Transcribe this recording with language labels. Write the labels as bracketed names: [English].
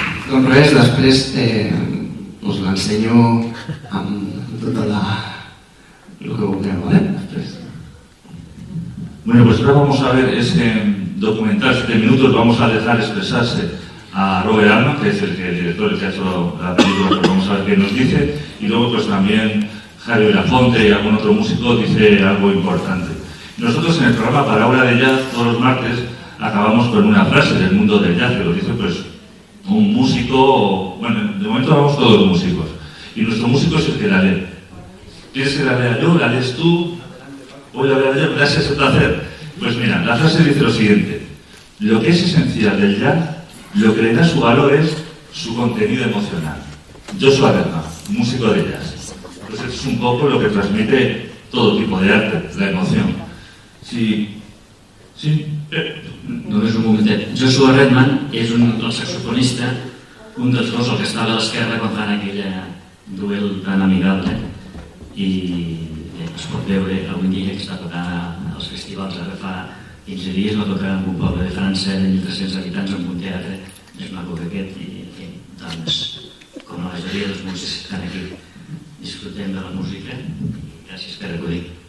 [Catalan] Doncs res, després us l'ensenyo amb tota el que vulgueu, ¿vale? Després. [Spanish] Bueno, pues ahora vamos a ver ese documental, 7 minutos, vamos a dejar expresarse a Robert Altman, que es el director que ha hecho la película, pues vamos a ver qué nos dice, y luego pues también Javier Belafonte y algún otro músico dice algo importante. Nosotros en el programa Parábola de Jazz, todos los martes, acabamos con una frase del mundo del jazz, que lo dice pues un músico, bueno, de momento vamos todos los músicos, y nuestro músico es el que la lee. ¿Quieres que la lea yo? ¿La lees tú? Hoy la leo yo, gracias, un placer. Pues mira, la frase dice lo siguiente: lo que es esencial del jazz, lo que le da su valor es su contenido emocional. Joshua Redman, músico de jazz. Pues es un poco lo que transmite todo tipo de arte, la emoción. Sí. [Catalan] Només un momentet. Joshua Redman és el saxofonista, un dels dos, el que estava a l'esquerra quan fan aquell duel tan amigable, i es pot veure avui dia que està tocant als festivals. Ara fa 15 dies va tocar en un poble de França de 1.300 habitants en un teatre més maco que aquest, i en fi, doncs, com la majoria dels músics que estan aquí, disfrutem de la música, i gràcies per acudir.